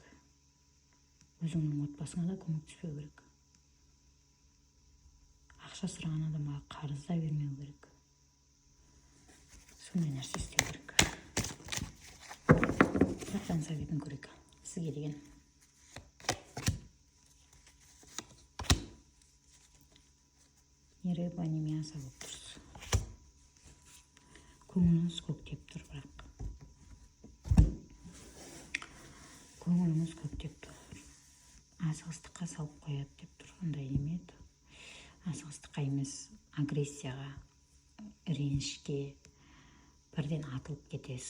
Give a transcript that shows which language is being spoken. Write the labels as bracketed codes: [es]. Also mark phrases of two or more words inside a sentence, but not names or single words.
[kk] Өзіңнің отбасыңа да көмектеспеу керек. Ақша сұраған адамға қарыз да бермеу керек. Сондай нәрсе істеу керек. Жақтан советін көрейік. Сізге деген. [ru] Не рыба, не мясо [kk] болып тұрсыз. Көңіліңіз көктеп тұр, бірақ көңіліңіз көктеп тұр, асығыстыққа салып қояды деп тұр. Ондай неме еді. Асығыстыққа емес, агрессияға, ренішке бірден атылып кетесіз.